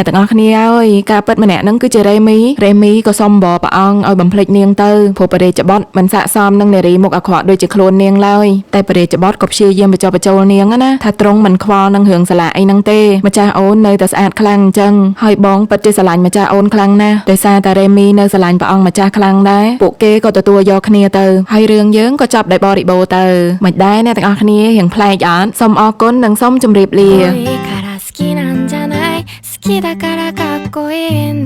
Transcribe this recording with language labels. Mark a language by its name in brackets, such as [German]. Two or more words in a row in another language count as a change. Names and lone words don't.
[Khmer] ទាំងអស់គ្នាអើយការពិតម្នាក់ហ្នឹងគឺជា Remy ក៏សុំបរព្រះអង្គឲ្យបំភ្លេចនាងទៅព្រោះបរិយាបទមិនស័ក្តិសមនឹងនារីមុខអាក្រក់ដូចជាខ្លួននាងឡើយតែបរិយាបទក៏ព្យាយាមបញ្ចុះបញ្ចូលនាងណាថាទ្រង់មិនខ្វល់នឹងរឿងសាឡាអីហ្នឹងទេម្ចាស់អូននៅតែស្អាតខ្លាំងអញ្ចឹងហើយបងពិតជាស្រឡាញ់ម្ចាស់អូនខ្លាំងណាស់ដោយសារតែ Remy នៅស្រឡាញ់ព្រះអង្គម្ចាស់ខ្លាំងដែរពួកគេក៏ទទួលយកគ្នាទៅហើយរឿងយើងក៏ចប់ដោយបរិបូរណ៍ទៅមិនដែរអ្នកទាំងអស់គ្នារៀងប្លែកអត់សូមអរគុណនិងសូមជម្រាបលា [Japanese] 好きなんじゃない好きだからかっこいいんだ